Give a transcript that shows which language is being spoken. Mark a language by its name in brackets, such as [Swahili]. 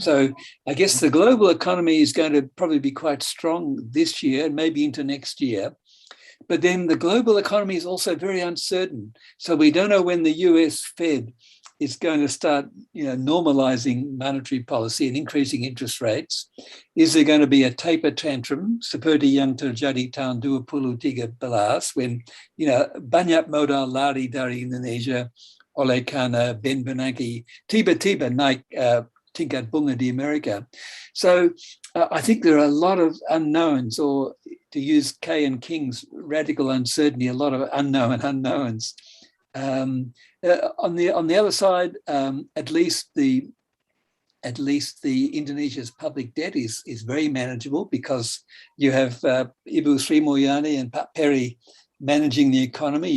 [English] So I guess the global economy is going to probably be quite strong this year and maybe into next year. But then the global economy is also very uncertain. So we don't know when the US Fed is going to start, normalizing monetary policy and increasing interest rates. Is there going to be a taper tantrum [Indonesian] seperti yang terjadi tahun 2013 [English] when, [Indonesian] banyak modal lari dari Indonesia oleh karena Ben Bernanke tiba-tiba naik tingkat bunga di Amerika. [English] So I think there are a lot of unknowns, or to use Kay and King's radical uncertainty, a lot of unknown unknowns. On the other side, at least the Indonesia's public debt is very manageable, because you have Ibu Sri Mulyani and Pak Peri managing the economy.